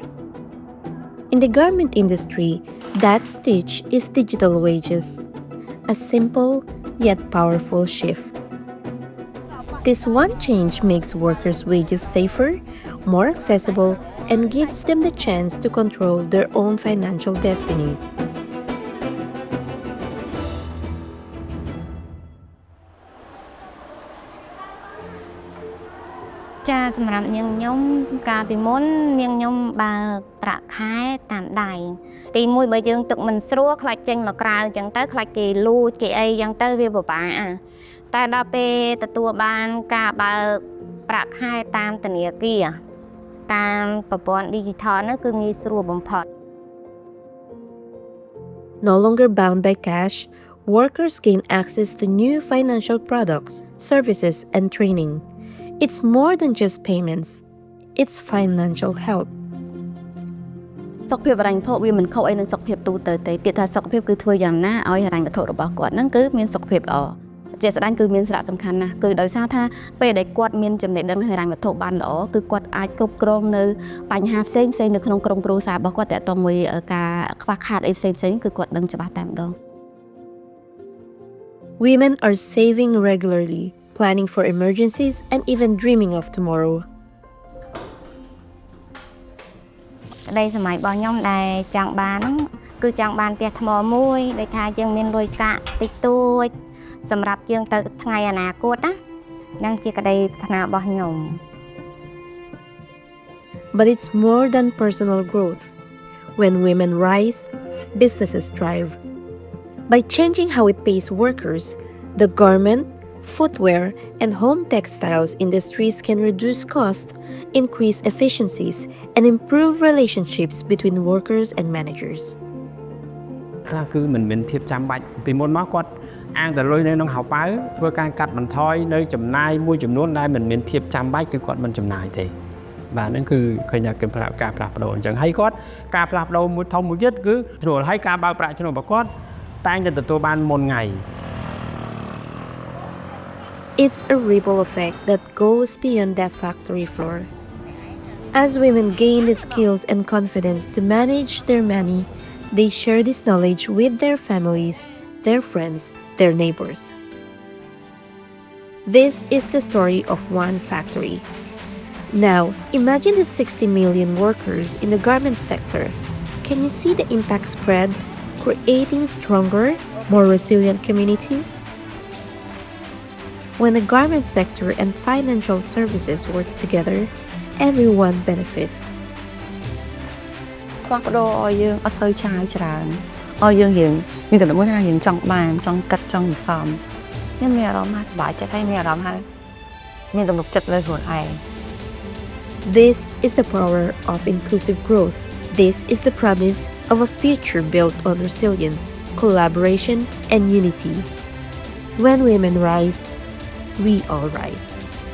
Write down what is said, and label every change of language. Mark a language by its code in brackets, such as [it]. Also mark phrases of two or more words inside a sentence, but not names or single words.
[en] In the garment industry, that stitch is digital wages, a simple yet powerful shift. This one change makes workers' wages safer, more accessible, and gives them the chance to control their own financial destiny. [km] ចាសម្រាប់នាងខ្ញុំកាលពីមុននាងខ្ញុំបើប្រាក់ខែតាមដៃទីមួយបើយើងទឹកមិនស្រួលខ្លាចចេញមកក្រៅអញ្ចឹងទៅខ្លាចគេលួចគេអីអញ្ចឹងទៅវាពិបាកតែដល់ពេលទទួលបានការបើប្រាក់ខែតាមធនាគារតាមប្រព័ន្ធ digital នោះគឺងាយស្រួលបំផុត [en] No longer bound by cash, workers gain access to new financial products, services, and training. It's more than just payments. It's financial help. [km] សុខភាពហិរញ្ញវត្ថុវាមិនខុសអីនឹងសុខភាពទូទៅទេពាក្យថាសុខភាពគឺធ្វើយ៉ាងណាឲ្យហិរញ្ញវត្ថុរបស់គាត់ហ្នឹងគឺមានសុខភាពល្អជាស្ដែងគឺមានសារៈសំខាន់ណាស់គឺដោយសារថាពេលដែលគាត់មានចំណេះដឹងហិរញ្ញវត្ថុបានល្អគឺគាត់អាចគ្រប់គ្រងនៅបញ្ហាផ្សេងៗនៅក្នុងក្រុមគ្រួសាររបស់គាត់តែតមួយការខ្វះខាតអីផ្សេងៗគឺគាត់ដឹងច្បាស់តែម្ដង [en] Women are saving regularly, planning for emergencies, and even dreaming of tomorrow. [km] ក្តីសម័យរបស់ខ្ញុំដែលចង់បានគឺចង់បានផ្ទះថ្មមួយដែលថាយើងមានលុយកាក់តិចតួចសម្រាប់យើងទៅថ្ងៃអនាគតណានឹងជាក្តីប្រាថ្នារបស់ខ្ញុំ [en] But it's more than personal growth. When women rise, businesses thrive. By changing how it pays workers, the garment, footwear, and home textiles industries can reduce costs, increase efficiencies, and improve relationships between workers and managers. [km] ខ្លះគឺមិនមានភាពចាំបាច់ពីមុនមកគាត់អាងតែលុយនៅក្នុងហោប៉ៅធ្វើការកាត់បន្ថយនៅចំណាយមួយចំនួនដែលមិនមានភាពចាំបាច់គឺគាត់មិនចំណាយទេបាទហ្នឹងគឺឃើញថាគេប្រើការផ្លាស់ប្ដូរអញ្ចឹងហើយគាត់ការផ្លាស់ប្ដូរមួយធំមួយទៀតគឺស្រួលហើយការបើកប្រាក់ចំណូលរបស់គាត់តែងតែទទួលបានមុនថ្ងៃ [en] It's a ripple effect that goes beyond that factory floor. As women gain the skills and confidence to manage their money, they share this knowledge with their families, their friends, their neighbors. This is the story of one factory. Now, imagine the 60 million workers in the garment sector. Can you see the impact spread, creating stronger, more resilient communities? When the garment sector and financial services work together, everyone benefits. [km] ផ្លាស់ប្ដូរឲ្យយើងអត់សូវឆាយច្រើនឲ្យយើងរៀងមានកម្រិតមួយថាយើងចង់បានចង់កាត់ចង់សំខ្ញុំមានអារម្មណ៍ថាសប្បាយចិត្តហើយមានអារម្មណ៍ថាមានទំនុកចិត្តលើខ្លួនឯង [en] This is the power of inclusive growth. This is the promise of a future built on resilience, collaboration, and unity. When women rise, we all rise.